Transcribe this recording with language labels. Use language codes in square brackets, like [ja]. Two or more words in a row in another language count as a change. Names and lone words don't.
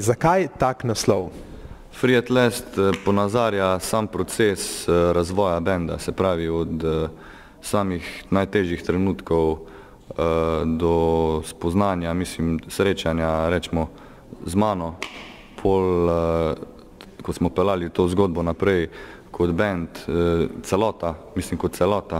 [sl] Zakaj tak naslov? Free at Last ponazarja sam proces razvoja benda, se pravi od samih najtežjih trenutkov do spoznanja, mislim, srečanja, rečemo, z mano, ko smo pelali to zgodbo naprej kot bend, celota, mislim kot celota.